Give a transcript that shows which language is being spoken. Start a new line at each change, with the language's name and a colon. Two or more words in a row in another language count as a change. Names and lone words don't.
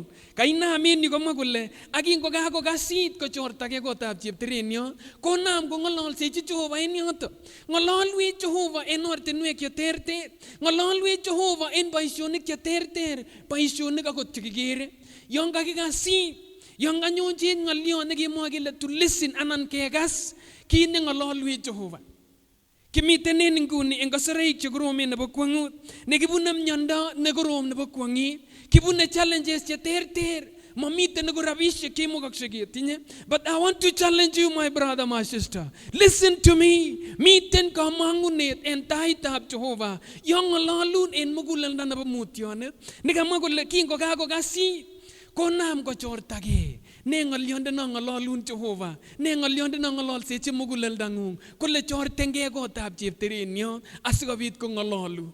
Kalenjin: Kainam en yu komwa kole akingokakokasit kochortagei kotab cheptereniot konam kong'ololsechi Jehova en yoto. Ng'ololwech Jehova en ortinwek cheterter. Ng'ololwech Jehova en boisionik cheterter, boisionik akot chekikere. Yon kakikasit, yon kanyonchi ng'oliot nekemwoe kele
English: to listen
Kalenjin: anan kekas kit neng'ololwech Jehova. Kimiten en nguni en kasoroik chekoromen nebo kwang'ut, nekibune miondo nekorom nebo kwang'et, kibune challenges cheterter. Mamiten neko rabisiek chemukokse ketinye.
English: But I want to challenge you, my brother, my sister. Listen to me.
Kalenjin: Miten kamang'unet en taitab Jehova. Yon ng'ololun en muguleldo nebo mutyonet. Nikamwa kole kingokakokasit konam kochortagei. Ne ng'olionde no ng'ololun Jehova. Ne ng'olionde no ng'ololsechi muguleldang'ung. Kole chortengei kotab cheptereniot asikobit kong'ololun.